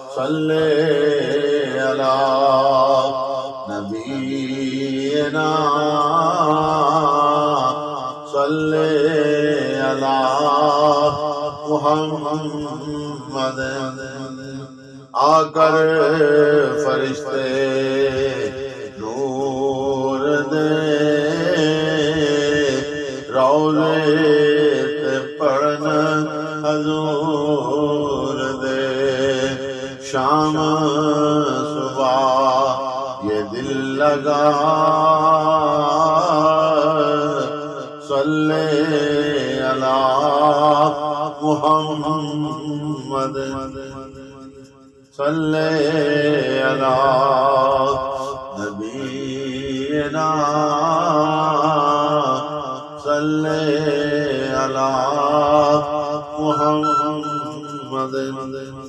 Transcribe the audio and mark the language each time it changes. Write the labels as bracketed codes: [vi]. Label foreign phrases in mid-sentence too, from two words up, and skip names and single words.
[ar] صلِّ على نبينا صلِّ على محمد. [pa] ਆਕਰ ਫ਼ਰਿਸ਼ਤੇ ਨੂਰ ਦੇ ਰੌਜ਼ੇ ਤੇ ਪੜ੍ਹਨ ਹਜ਼ੂਰ ਦੇ। [ur] شام صبح یہ دل لگا [ar] صلِّ على محمد صلِّ على نبينا صلِّ على محمد.